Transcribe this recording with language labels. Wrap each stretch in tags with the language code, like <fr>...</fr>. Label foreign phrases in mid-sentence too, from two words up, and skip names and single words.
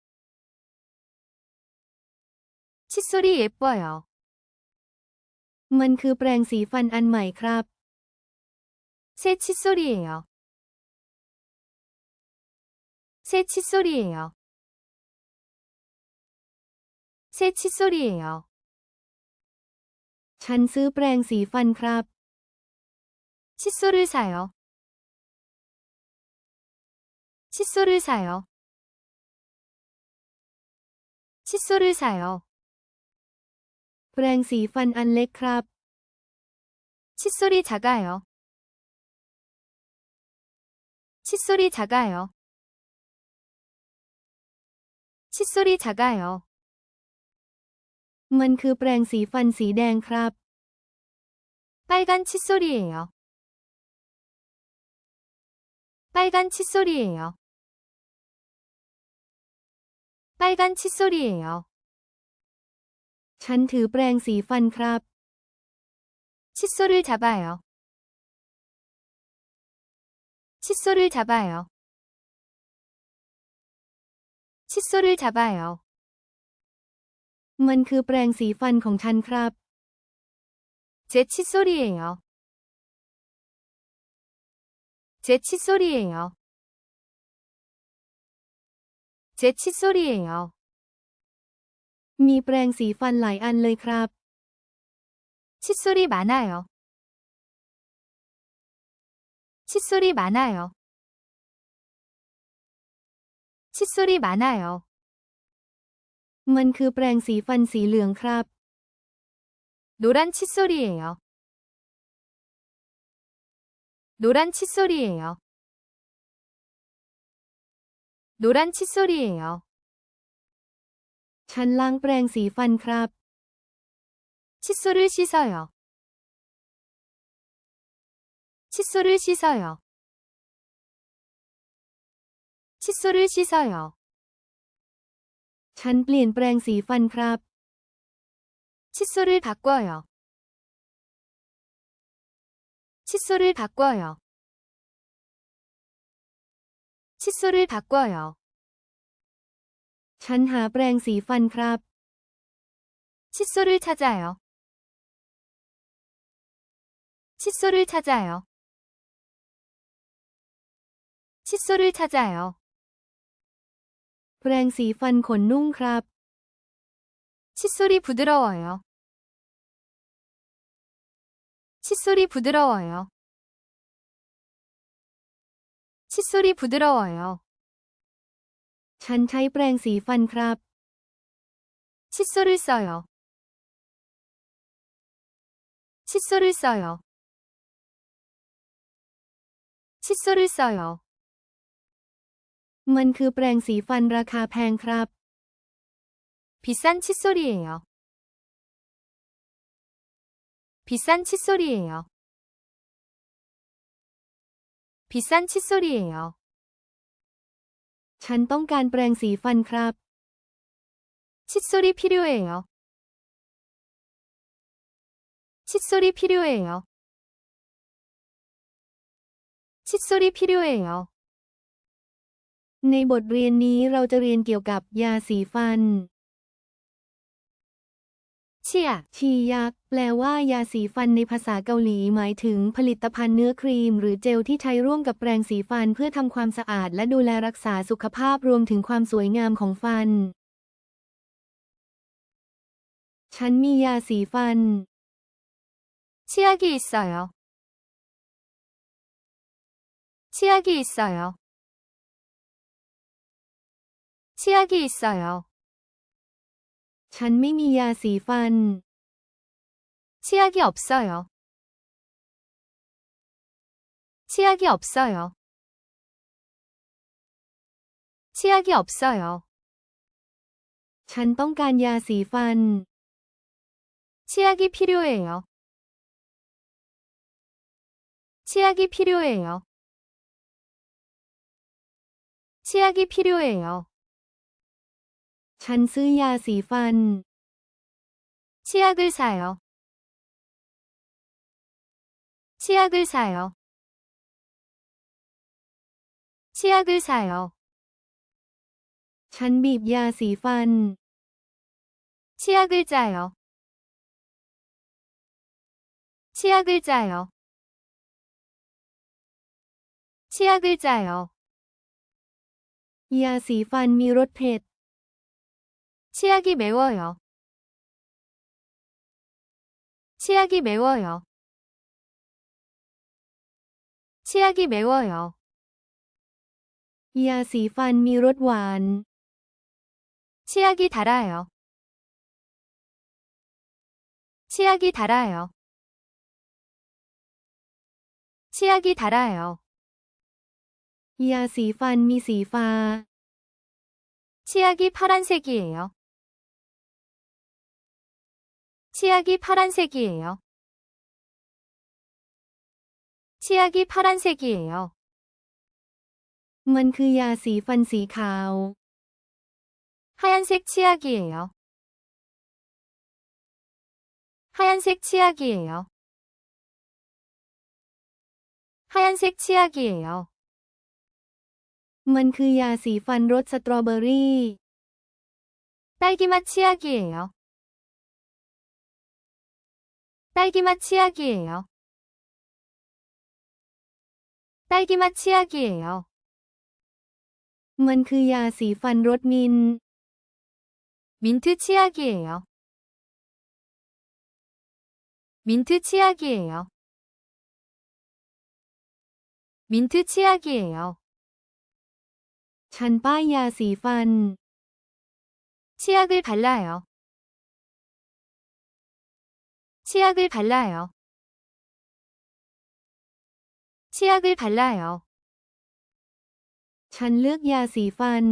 <ko>칫솔이 예뻐요.</ko> <th>มันคือแปรงสีฟันอันใหม่ครับ</th> <ko>새 칫솔이에요. 새 칫솔이에요. 새 칫솔이에요.</ko> <th>ฉันซื้อแปรงสีฟันครับ</th> <ko>칫솔을 사요. 칫솔을 사요. 칫솔을 사요.</ko> <th>แปรงสีฟันอันเล็กครับ</th> <ko>칫솔이 작아요. 칫솔이 작아요. 칫솔이 작아요.</ko> <th>มันคือแปรงสีฟันสีแดงครับ</th> <ko>빨간 칫솔이에요. 빨간 칫솔이에요. 빨간 칫솔이에요.</ko> <th>ฉันถือแปรงสีฟันครับ</th> <ko>칫솔을 잡아요. 칫솔을 잡아요. 칫솔을 잡아요.</ko> <th>มันคือแปรงสีฟันของฉันครับ</th> <ko>제 칫솔이에요. 제 칫솔이에요. 제 칫솔이에요.</ko> <th>มีแปรงสีฟันหลายอันเลยครับ</th> <ko>칫솔이 많아요. 칫솔이 많아요. 칫솔이 많아요.</ko> <th>มันคือแปรงสีฟันสีเหลืองครับ</th> <ko>노란 칫솔이에요. 노란 칫솔이에요. 노란 칫솔이에요.</ko> <th>ฉันล้างแปรงสีฟันครับ</th> <ko>칫솔을 씻어요. 칫솔을 씻어요. 칫솔을 씻어요.</ko> <th>ฉันเปลี่ยนแปรงสีฟันครับ</th> <ko>칫솔을 바꿔요. 칫솔을 바꿔요. 칫솔을 바꿔요.</ko> <th>ฉันหาแปรงสีฟันครับ</th> <ko>칫솔을 찾아요. 칫솔을 찾아요. 칫솔을 찾아요.</ko> <th>แปรงสีฟันขนนุ่มครับ</th> <ko>칫솔이 부드러워요. 칫솔이 부드러워요. 칫솔이 부드러워요.</ko> <th>ฉันใช้แปรงสีฟันครับ</th> <ko>칫솔을 써요. 칫솔을 써요. 칫솔을 써요.</ko> <th>มันคือแปรงสีฟันราคาแพงครับ</th> <ko>비싼 칫솔이에요. 비싼 칫솔이에요. 비싼 칫솔이에요.</ko> <th>ฉันต้องการแปรงสีฟันครับ</th> <ko>칫솔이 필요해요. 칫솔이 필요해요. 칫솔이 필요해요.</ko> <th>ในบทเรียนนี้เราจะเรียนเกี่ยวกับยาสีฟัน 치약, ชียัก แปลว่ายาสีฟันในภาษาเกาหลีหมายถึงผลิตภัณฑ์เนื้อครีมหรือเจลที่ใช้ร่วมกับแปรงสีฟันเพื่อทำความสะอาดและดูแลรักษาสุขภาพรวมถึงความสวยงามของฟัน ฉันมียาสีฟัน</th> <ko>치약이 있어요. 치약이 있어요. 치약이 있어요.</ko> <th>ฉันไม่มียาสีฟัน</th> <ko>치약이 없어요. 치약이 없어요. 치약이 없어요.</ko> <th>ฉันต้องการยาสีฟัน</th> <ko>치약이 필요해요. 치약이 필요해요. 치약이 필요해요.</ko> <th>ฉันซื้อยาสีฟัน</th> <ko>치약을 사요. 치약을 사요. 치약을 사요.</ko> <th>ฉันบีบยาสีฟัน</th> <ko>치약을 짜요. 치약을 짜요. 치약을 짜요.</ko> <th>ยาสีฟันมีรสเผ็ด</th> <ko>치약이 매워요. 치약이 매워요. 치약이 매워요.</ko> <th>ยาสีฟันมีรสหวาน</th> <ko>치약이 달아요. 치약이 달아요. 치약이 달아요.</ko> <th>ยาสีฟันมีสีฟ้า</th> <ko>치약이 파란색이에요. 치약이 파란색이에요. 치약이 파란색이에요.</ko> <th>มันคือยาสีฟันสีขาว</th> <ko>하얀색 치약이에요. 하얀색 치약이에요. 하얀색 치약이에요.</ko> <th>มันคือยาสีฟันรสสตรอเบอรี่</th> <ko>딸기맛 치약이에요. 딸기맛 치약이에요. 딸기맛 치약이에요.</ko> <th>มันคือยาสีฟันรสมินท์</th> <ko>민트 치약이에요. 민트 치약이에요. 민트 치약이에요.</ko> <th>ฉันป้ายยาสีฟัน</th> <ko>치약을 발라요. 치약을 발라요. 치약을 발라요.</ko> <th>ฉันเลือกยาสีฟัน</th>